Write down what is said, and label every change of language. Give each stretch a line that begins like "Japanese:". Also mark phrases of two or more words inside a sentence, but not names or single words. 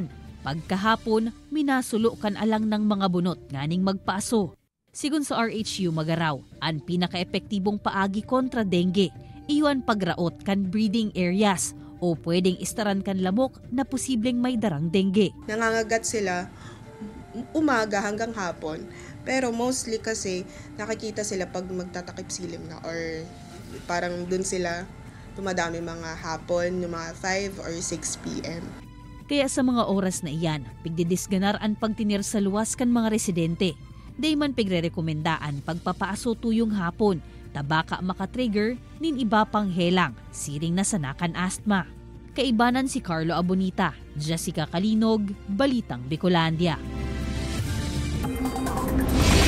Bikol: Pagkahapon, minasulo kan alang ng mga bunot nganing magpaaso. Sigun sa RHU Magaraw, ang pinaka-epektibong paagi kontra dengue, iyon pagraot kan breeding areas o pwedeng istaran kan lamok na posibleng may darang dengue.
Filipino: Nangangagat sila umaga hanggang hapon, pero mostly kasi nakikita sila pag magtatakip silim na or parang dun sila tumadami mga hapon, yung mga 5 or 6 p.m.
Bikol: Kaya sa mga oras na iyan, pigdidisganar ang pagtinir sa luwas kan mga residente. Day man pigre-rekomendaan pagpapaaso tuyong hapon, tabaka makatrigger, nin iba pang helang, siring na sanakan asthma. Kaibanan si Carlo Abonita, Jessica Calinog, Balitang Bicolandia.